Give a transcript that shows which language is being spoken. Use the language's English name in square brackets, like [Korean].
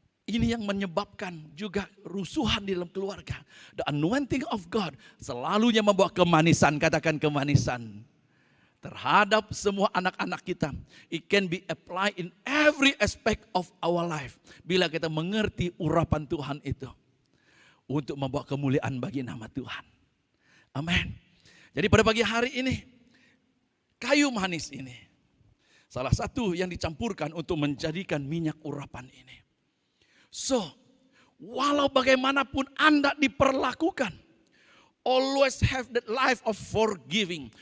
[Malay] Ini yang menyebabkan juga rusuhan di dalam keluarga. The anointing of God selalunya membawa kemanisan, katakan kemanisan. Terhadap semua anak-anak kita. [English] It can be applied in every aspect of our life. [Malay] Bila kita mengerti urapan Tuhan itu. Untuk membawa kemuliaan bagi nama Tuhan. Amin. Jadi pada pagi hari ini, kayu manis ini. Salah satu yang dicampurkan untuk menjadikan minyak urapan ini. So, walau bagaimanapun Anda diperlakukan, always have that life of forgiving.